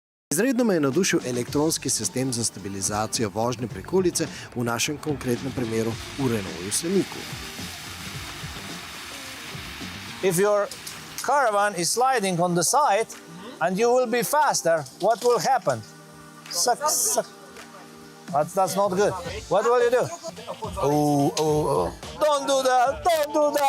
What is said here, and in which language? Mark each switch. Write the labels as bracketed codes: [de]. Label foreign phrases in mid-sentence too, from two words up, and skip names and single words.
[sl] Izredno me je navdušil elektronski sistem za stabilizacijo vožnje prikolice, v našem konkretnem primeru v Renaultu Scenicu. [en] If your caravan is sliding on the side and you will be faster, what will happen? Suck. That's not good. What will you do? Oh. Don't do that.